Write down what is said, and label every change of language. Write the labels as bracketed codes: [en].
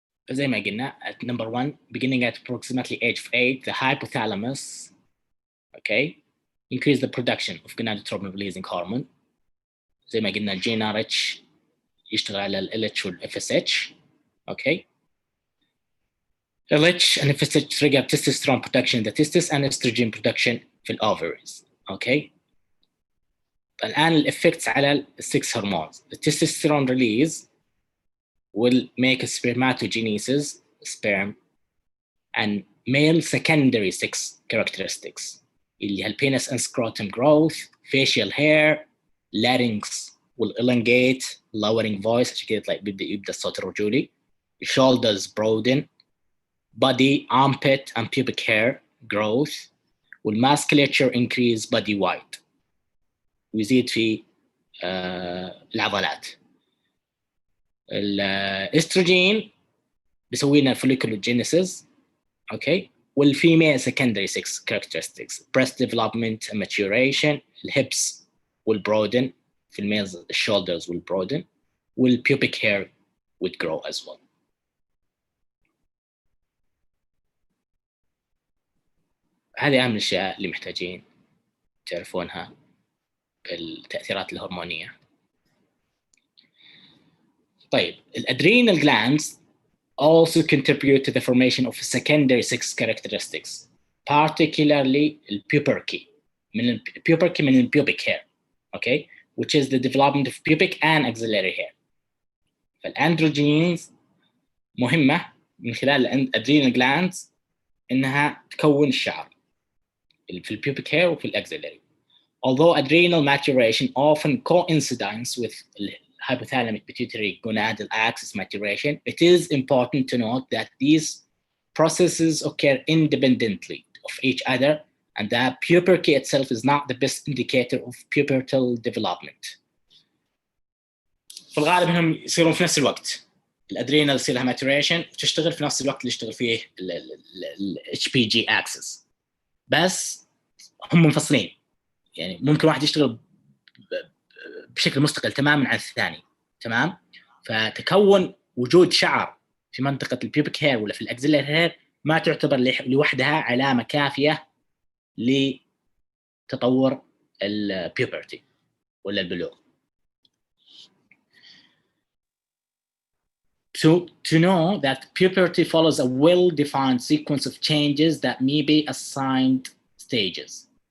[ar] زي ما قلنا, [en] at number 1, beginning at approximately age of 8, the hypothalamus, okay, increase the production of gonadotropin releasing hormone. [ar] زي ما قلنا adrenarche يشتغل على ال LH وال FSH, okay. [en] LH and FSH trigger testosterone production in the testis and estrogen production في ovaries, okay. [ar] الآن الإفكتس على السكس هرمونز. [en] The testosterone release will make a spermatogenesis, sperm, and male secondary sex characteristics [ar] اللي هي [en] penis and scrotum growth, facial hair, larynx will elongate, lowering voice [ar] عشان كده يبدأ الصوت الرجولي, [en] shoulders broaden, body, armpit, and pubic hair growth, will musculature increase body weight, [ar] ويزيد في العضلات. الاستروجين بيسوي لنا [en] folliculogenesis, okay, والfemale secondary sex characteristics, breast development and maturation, the hips will broaden, في males the shoulders will broaden, pubic hair would grow as well. [ar] هذه أهم الأشياء اللي محتاجين تعرفونها بالتأثيرات الهرمونية. [en] طيب, الادرينال glands also contribute to the formation of secondary sex characteristics, particularly pubarche, من pubic hair, okay, which is the development of pubic and axillary hair. [ar] فالandrogens مهمة من خلال الادرينال glands إنها تكون الشعر في pubic hair وفي axillary. [en] Although adrenal maturation often coincides with hypothalamic pituitary gonadal axis maturation, it is important to note that these processes occur independently of each other and that puberty itself is not the best indicator of pubertal development. [ar] في الغالب انهم يصيرون في نفس الوقت. الادرينال يصير لها ماتوريشن وتشتغل في نفس الوقت اللي يشتغل فيه الاتش بي جي اكسس، بس هم منفصلين. يعني ممكن واحد يشتغل بشكل مستقل تماما عن الثاني، تمام؟ فتكون وجود شعر في منطقه البيوبيك هير ولا في الاكزيلاري هير ما تعتبر لوحدها علامه كافيه لتطور البيوبرتي ولا البلوغ. [en] To know that puberty follows a well-defined sequence of changes that may be assigned stages.